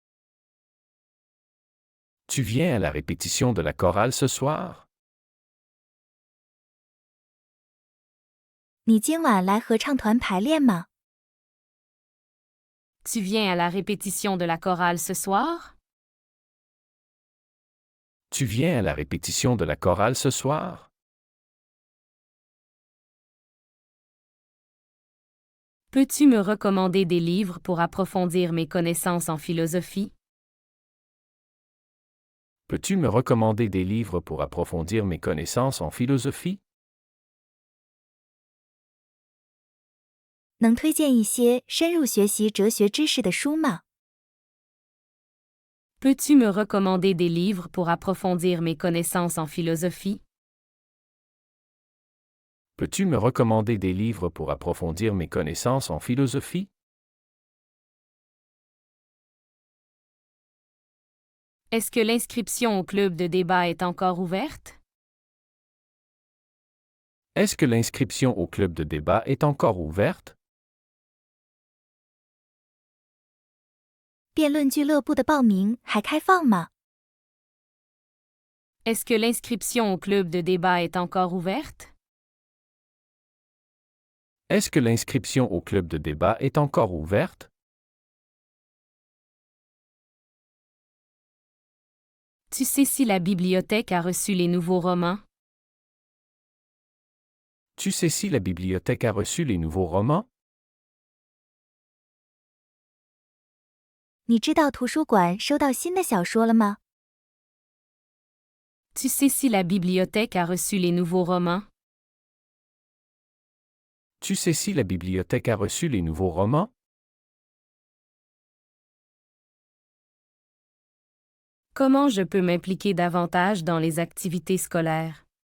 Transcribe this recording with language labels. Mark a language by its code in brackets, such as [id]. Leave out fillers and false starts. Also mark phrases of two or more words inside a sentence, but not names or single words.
[fr] Tu viens à la répétition de la chorale ce soir? [zh] 你今晚来合唱团排练吗？ [fr] Tu viens à la répétition de la chorale ce soir? Tu viens à la répétition de la chorale ce soir? Peux-tu me recommander des livres pour approfondir mes connaissances en philosophie? Peux-tu me recommander des livres pour approfondir mes connaissances en philosophie? [zh] 能推荐一些深入学习哲学知识的书吗？ [fr] Peux-tu me recommander des livres pour approfondir mes connaissances en philosophie? Peux-tu me recommander des livres pour approfondir mes connaissances en philosophie? Est-ce que l'inscription au club de débat est encore ouverte? Est-ce que l'inscription au club de débat est encore ouverte? [zh] 辩论俱乐部的报名还开放吗？ [fr] Est-ce que l'inscription au club de débat est encore ouverte? Est-ce que l'inscription au club de débat est encore ouverte? Tu sais si la bibliothèque a reçu les nouveaux romans? Tu sais si la bibliothèque a reçu les nouveaux romans? [zh] 你知道图书馆收到新的小说了吗？ [fr] Tu sais si la bibliothèque a reçu les nouveaux romans? Tu sais si la bibliothèque a reçu les nouveaux romans? Comment je peux m'impliquer davantage dans les activités scolaires?